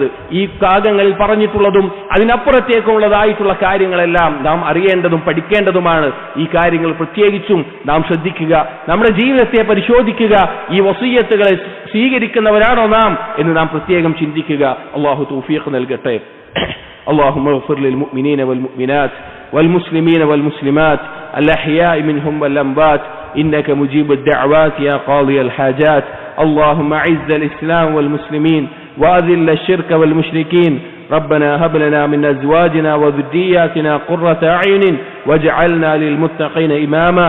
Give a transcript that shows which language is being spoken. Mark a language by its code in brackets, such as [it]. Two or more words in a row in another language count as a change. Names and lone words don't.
[ml] ഈ ഭാഗങ്ങളിൽ പറഞ്ഞിട്ടുള്ളതും അതിനപ്പുറത്തേക്കുള്ളതായിട്ടുള്ള കാര്യങ്ങളെല്ലാം നാം അറിയേണ്ടതും പഠിക്കേണ്ടതുമാണ്. ഈ കാര്യങ്ങൾ പ്രത്യേകിച്ചും നാം ശ്രദ്ധിക്കുക, നമ്മുടെ ജീവിതത്തെ പരിശോധിക്കുക, ഈ വസിയ്യത്തുകളെ സ്വീകരിക്കുന്നവരാണോ നാം എന്ന് നാം പ്രത്യേകം ചിന്തിക്കുക. അല്ലാഹു തൗഫീഖ് നൽകട്ടെ. [ar] اللهم اغفر للمؤمنين والمؤمنات والمسلمين والمسلمات الأحياء منهم والأموات إنك مجيب الدعوات يا قاضي الحاجات. اللهم أعز الإسلام والمسلمين وأذل الشرك والمشركين. ربنا هب لنا من أزواجنا وذرياتنا قرة أعين واجعلنا للمتقين إماما.